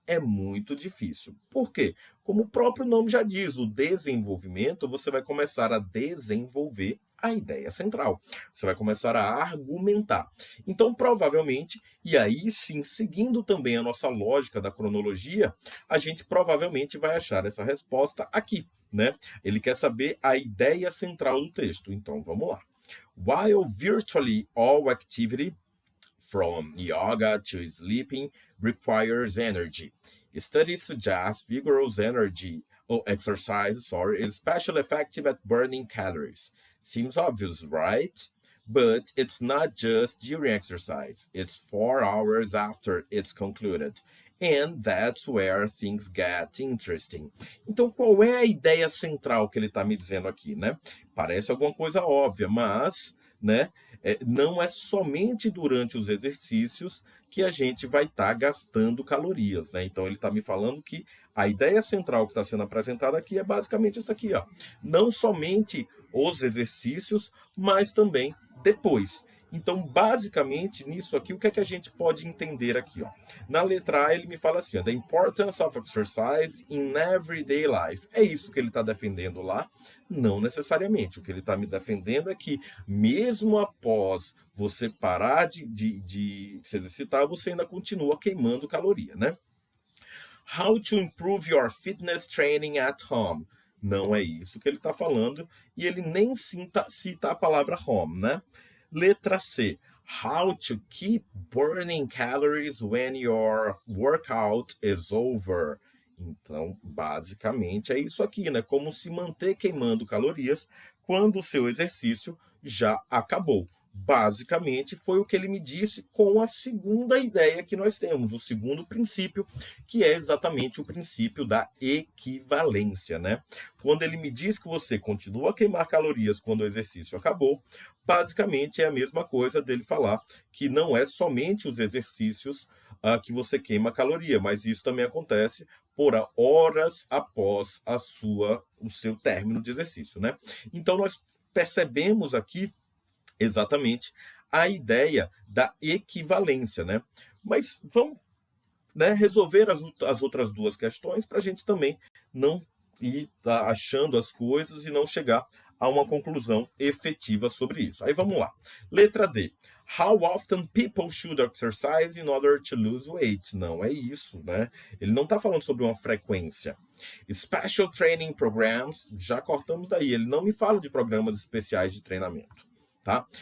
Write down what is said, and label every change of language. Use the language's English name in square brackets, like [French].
[Portuguese] É muito difícil. Por quê? Como o próprio nome já diz, o desenvolvimento, você vai começar a desenvolver a ideia central. Você vai começar a argumentar. Então, provavelmente, e aí sim, seguindo também a nossa lógica da cronologia, a gente provavelmente vai achar essa resposta aqui, né? Ele quer saber a ideia central do texto. Então, vamos lá. [English] While virtually all activity, from yoga to sleeping, requires energy, studies suggest vigorous energy or exercise, is especially effective at burning calories. Seems obvious, right? But it's not just during exercise, it's 4 hours after it's concluded. And that's where things get interesting. [Portuguese] Então, qual é a ideia central que ele está me dizendo aqui, né? Parece alguma coisa óbvia, mas, né, não é somente durante os exercícios que a gente vai estar gastando calorias, né? Então, ele está me falando que a ideia central que está sendo apresentada aqui é basicamente isso aqui, ó. Não somente os exercícios, mas também depois. Então, basicamente, nisso aqui, o que é que a gente pode entender aqui? Ó? Na letra A, ele me fala assim, ó, [English] The importance of exercise in everyday life. [Portuguese] É isso que ele está defendendo lá? Não necessariamente. O que ele está me defendendo é que, mesmo após você parar de se exercitar, você ainda continua queimando caloria, né? [English] How to improve your fitness training at home. [Portuguese] Não é isso que ele está falando, e ele nem cita a palavra home, né? Letra C. [English] How to keep burning calories when your workout is over. [Portuguese] Então, basicamente, é isso aqui, né? Como se manter queimando calorias quando o seu exercício já acabou. Basicamente, foi o que ele me disse com a segunda ideia que nós temos, o segundo princípio, que é exatamente o princípio da equivalência, né? Quando ele me diz que você continua a queimar calorias quando o exercício acabou, basicamente é a mesma coisa dele falar que não é somente os exercícios que você queima caloria, mas isso também acontece por horas após o seu término de exercício, né? Então, nós percebemos aqui exatamente a ideia da equivalência, né? Mas vamos, né, resolver as outras duas questões para a gente também não ir achando as coisas e não chegar a uma conclusão efetiva sobre isso. Aí vamos lá. Letra D. [English] How often people should exercise in order to lose weight? [Portuguese] Não é isso, né? Ele não está falando sobre uma frequência. [English] Special training programs, [Portuguese] já cortamos daí. Ele não me fala de programas especiais de treinamento. Tá?